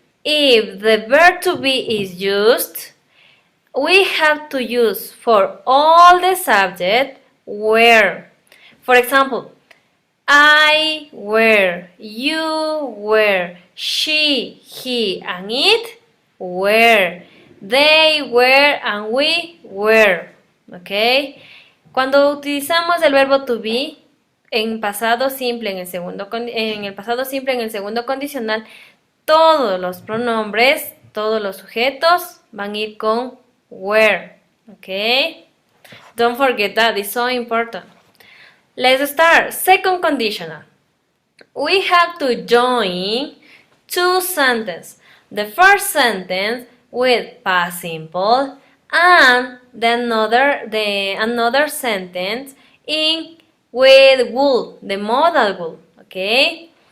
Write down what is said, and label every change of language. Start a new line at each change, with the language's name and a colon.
English: If the verb to be is used, we have to use for all the subject were. For example, I were, you were, she, he, and it were. They were and we were. ¿Ok?
Spanish: Cuando utilizamos el verbo to be en pasado simple, en el pasado simple, en el segundo condicional, todos los pronombres, todos los sujetos van a ir con were. ¿Ok?
English: Don't forget that, it's so important. Let's start. Second conditional. We have to join two sentences. The first sentence with past simple and another sentence with would, the modal would, okay?